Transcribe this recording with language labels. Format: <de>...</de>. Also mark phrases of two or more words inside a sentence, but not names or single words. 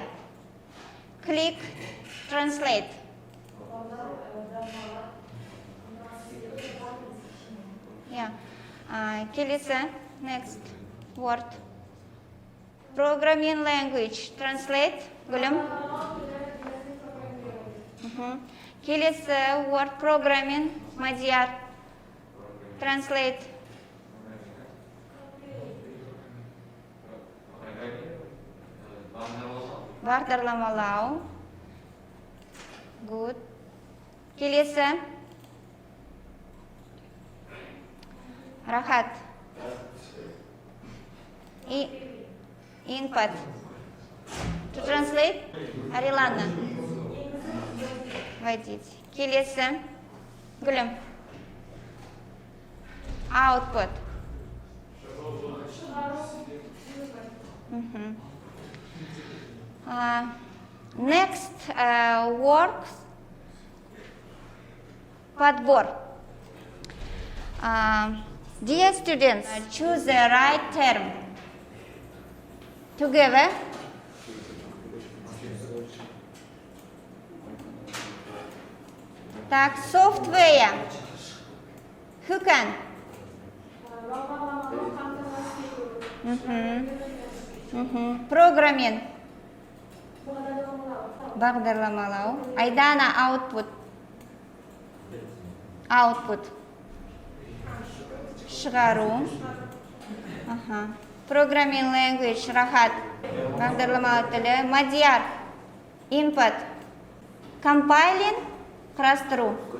<en>Click, translate. Келесі, next word. Programming language, translate. Гүлім. Келесі word, programming, Мадияр.</en> <kk>Translate. Бағдарламалау.</kk> <en>Good.</en> <kk>Келесі. Рахат.</kk> <en>Input. To translate. Арилана.</en> <ru>Вводить. Келесі. Гүлім.</ru> <en>Output. Next works.</en> <ru>Подбор.</ru> <en>Dear students, choose the right term. Together. Так, software. Who can? Programming.</en> <kk>Бағдарламалау. Айдана,</kk> <en>output. Output. Шығару. Programming language, Рахат.</en> <kk>Бағдарламалау тілі. Мадияр. Input. Compiling, құрастыру.</kk>